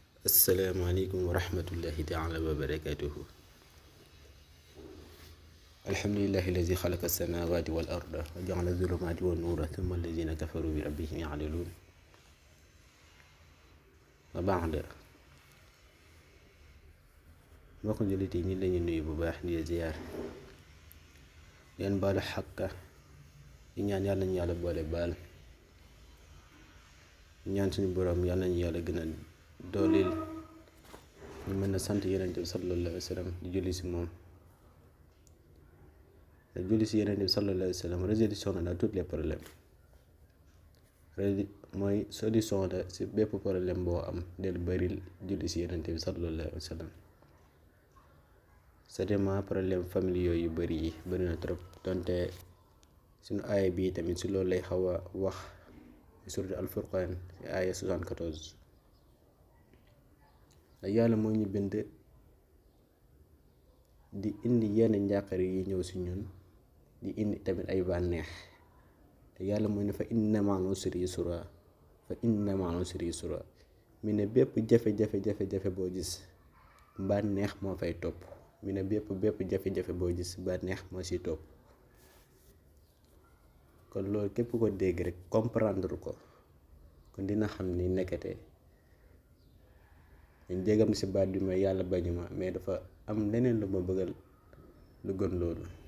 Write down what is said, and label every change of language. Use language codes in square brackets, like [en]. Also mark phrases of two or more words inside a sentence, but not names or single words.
[ar] السلام عليكم ورحمة الله تعالى وبركاته. الحمد لله الذي خلق السماوات والأرض وجعل الظلمات والنور ثم الذين كفروا بربهم يعدلون. [wo] وبعد mbokk jullit yi ñi lañu nuyu bu baax di ziyaar leen baalu xàq di ñaan yàlla ñu yàlla boole baal ñaan suñu boroom yàlla ñu yàlla gën a dooleel ñu mën a sant yonent bi [ar] صلى الله عليه وسلم [wo] di julli si moom te julli si yonent bi [ar] صلى الله عليه وسلم [wo] résolution la [fr] tous les problèmes [wo] mooy solution la si bépp problème boo am del baril julli si yonent bi [ar] صلى الله عليه وسلم. [wo] certainement [fr] problème familiaux [wo] yu bëri yi bëri na trop donte suñu aaya bii tamit si loolu lay xaw a wax surtout al-Furqaan si aaya 74 da yàlla moo ñu bind di indi yenn njàqare yi ñëw si ñun di indi tamit ay bànneex te yàlla mooy ne [ar] فإن مع العسر يسرا فإن مع العسر يسرا [wo] mi ne bépp jafe-jafe boo gis bànneex moo fay topp mi ne bépp jafe-jafe boo gis bànneex moo si topp kon loolu képp ko dégg rek comprendre ko kon dina xam ni nekkate dañ jégam si baat bi mooy yàlla bañu ma mais dafa am leneen lu ma bëggal lu gën loolu